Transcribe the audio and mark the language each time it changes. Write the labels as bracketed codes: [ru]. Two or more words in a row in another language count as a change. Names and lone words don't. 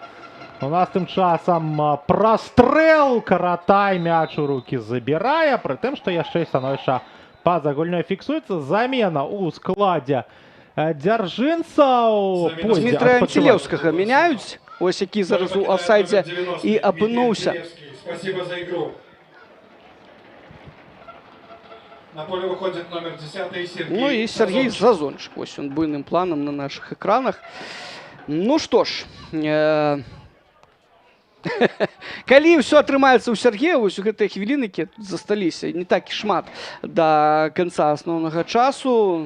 [be] У нас тым часам прастрэл, Каратай мяч у рукі забірае, пры тым, што яшчэ становішча па-за гульнёй фіксуецца. Замена ў складзе дзяржынцаў. Дмітрия Антилевскага мяняюць, ось які зараз у офсайдзе і апынуўся. [ru] Спасибо за игру. На поле выходит номер 10 Сергей. [be] Ну і Сергей Зазончик. [ru] Ось он буйным планам на наших экранах. [be] Ну што ж, калі ўсё атрымаецца ў Сергея, вось у гэтыя хвіліны, якія тут засталіся, не так і шмат да канца асноўнага часу.